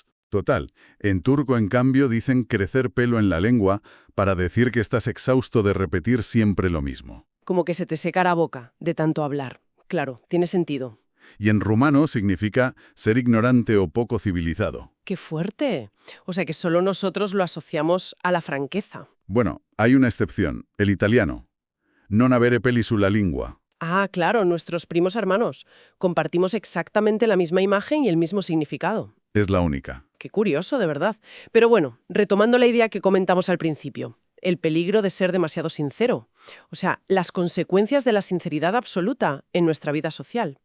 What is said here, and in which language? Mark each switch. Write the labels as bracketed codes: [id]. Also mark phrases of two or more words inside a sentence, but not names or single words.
[es] Total, en turco, en cambio, dicen crecer pelo en la lengua para decir que estás exhausto de repetir siempre lo mismo. Como que se te seca la boca de tanto hablar. Claro, tiene sentido. Y en rumano significa ser ignorante o poco civilizado. ¡Qué fuerte! O sea que solo nosotros lo asociamos a la franqueza. Bueno, hay una excepción, el italiano. [it] Non avere peli sulla lingua. [es] Ah, claro, nuestros primos hermanos. Compartimos exactamente la misma imagen y el mismo significado. Es la única. Qué curioso, de verdad. Pero bueno, retomando la idea que comentamos al principio, el peligro de ser demasiado sincero. O sea, las consecuencias de la sinceridad absoluta en nuestra vida social.